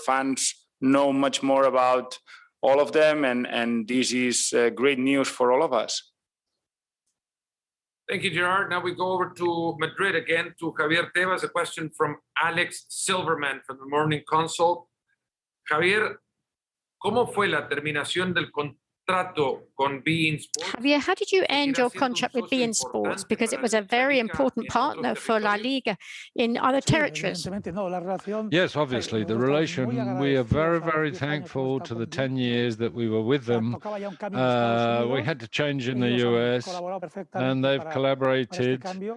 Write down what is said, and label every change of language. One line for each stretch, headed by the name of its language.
English: Fans know much more about all of them, and this is great news for all of us. Thank you, Gerard. Now we go over to Madrid again, to Javier Tebas, a question from Alex Silverman from the Morning Consult.
Spanish: Javier, ¿cómo fue la terminación del contrato con beIN Sports?
English: Javier, how did you end your contract with beIN Sports? Because it was a very important partner for La Liga in other territories. Yes, obviously, the relation, we are very, very thankful to the 10 years that we were with them. We had to change in the US, and they've collaborated